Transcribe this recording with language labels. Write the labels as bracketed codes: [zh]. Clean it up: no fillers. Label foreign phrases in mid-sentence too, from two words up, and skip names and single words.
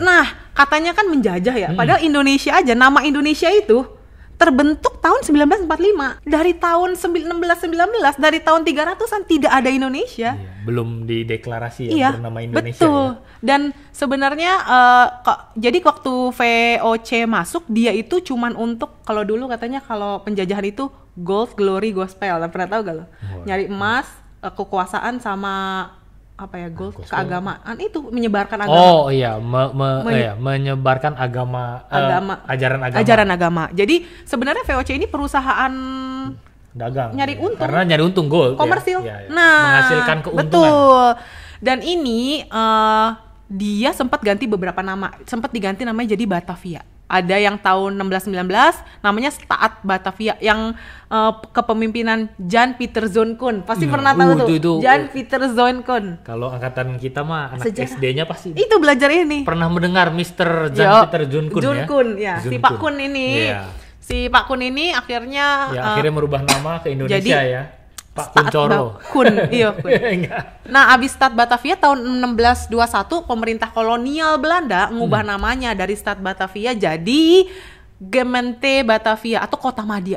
[id] Nah, katanya kan menjajah ya. Padahal Indonesia aja, nama Indonesia itu terbentuk tahun 1945. Dari tahun 1619, dari tahun 300-an tidak ada Indonesia. Belum dideklarasi bernama Indonesia. Betul. Dan sebenarnya jadi waktu VOC masuk, dia itu cuman untuk, kalau dulu katanya kalau penjajahan itu [en] gold, glory, gospel. [id] Pernah tahu gak lo? Nyari emas, kekuasaan sama gold, keagamaan, itu menyebarkan agama. Menyebarkan ajaran agama. Jadi sebenarnya VOC ini perusahaan dagang, nyari untung. Karena nyari untung, gold, komersil. Nah, menghasilkan keuntungan. Betul. Dan ini dia sempat ganti beberapa nama, sempat diganti namanya jadi Batavia. Ada yang tahun 1619 namanya Staat Batavia yang kepemimpinan Jan Pieter Zoon-Koen. Pasti pernah tahu tuh. Jan Pieter Zoon-Koen. Kalau angkatan kita mah anak SD-nya pasti. Itu belajar ini. Pernah mendengar Mr. Jan Pieter Zoon-Koen ya. Zoon-Koen ya. Si Pak Kun ini. Yeah. Si Pak Kun ini akhirnya akhirnya merubah nama ke Indonesia ya. Pak Kuncoro. Iya. Nah, abis Staat Batavia tahun 1621 pemerintah kolonial Belanda ngubah namanya dari Staat Batavia jadi Gemeente Batavia atau Kota Madia.